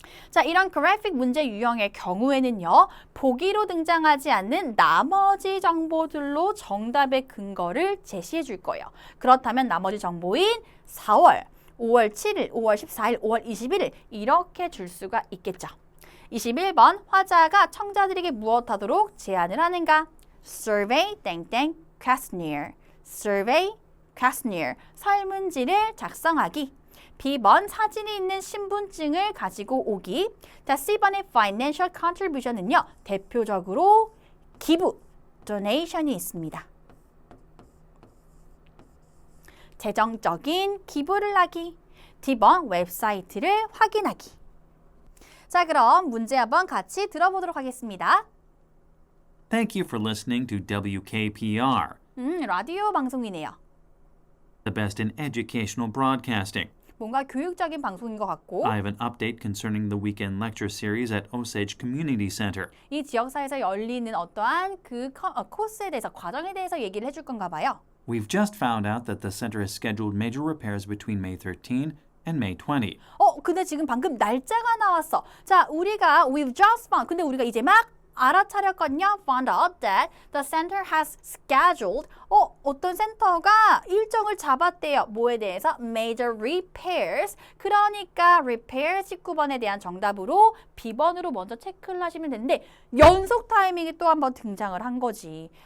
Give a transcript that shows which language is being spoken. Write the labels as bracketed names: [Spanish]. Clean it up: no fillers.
[Korean] 자, 이런 그래픽 문제 유형의 경우에는요. 보기로 등장하지 않는 나머지 정보들로 정답의 근거를 제시해 줄 거예요. 그렇다면 나머지 정보인 4월, 5월 7일, 5월 14일, 5월 21일 이렇게 줄 수가 있겠죠. 21번 화자가 청자들에게 무엇하도록 제안을 하는가? [English] Survey 땡땡 questionnaire, Survey questionnaire, [Korean] 설문지를 작성하기. B번 사진이 있는 신분증을 가지고 오기. 자, C번의 financial contribution은요. 대표적으로 기부, donation이 있습니다. 재정적인 기부를 하기. D번 웹사이트를 확인하기. 자, 그럼 문제 한번 같이 들어보도록 하겠습니다. [English] Thank you for listening to WKPR, [Korean] 라디오 방송이네요. [English] the best in educational broadcasting. [Korean] 뭔가 교육적인 방송인 것 같고 [English] I have an update concerning the weekend lecture series at Osage Community Center. [Korean] 이 지역사에서 열리는 어떠한 그 코스에 대해서, 과정에 대해서 얘기를 해줄 건가 봐요. [English] We've just found out that the center has scheduled major repairs between May 13 and May 20. [Korean] 근데 지금 방금 날짜가 나왔어. 자, 우리가 [English] we've just found. [Korean] 근데 우리가 이제 막 알아차렸거든요. [English] Found out that the center has scheduled. [Korean] 어떤 센터가 일정을 잡았대요. 뭐에 대해서? [English] Major repairs. [Korean] 그러니까 repair 19번에 대한 정답으로 B번으로 먼저 체크를 하시면 되는데 연속 타이밍이 또 한번 등장을 한 거지.